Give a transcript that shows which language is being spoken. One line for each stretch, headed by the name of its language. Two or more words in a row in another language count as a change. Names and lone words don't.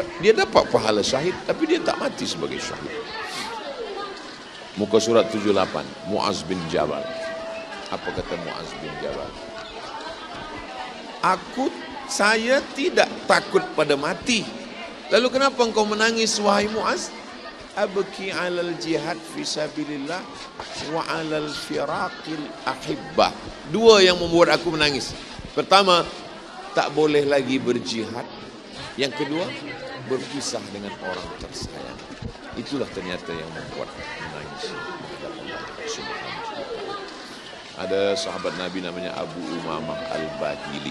Malay: Dia dapat pahala syahid, tapi dia tak mati sebagai syahid. Muka surat 78, Muaz bin Jabal. Apa kata Muaz bin Jabal? Saya tidak takut pada mati. Lalu kenapa engkau menangis wahai Muaz?
Arabic: Abki alal jihad fi sabilillah wa alal firaqil ahibbah.
Malay: Dua yang membuat aku menangis. Pertama, tak boleh lagi berjihad. Yang kedua, berpisah dengan orang tersayang. Itulah ternyata yang membuat menangis. Ada sahabat Nabi namanya Abu Umamah Al-Bahili.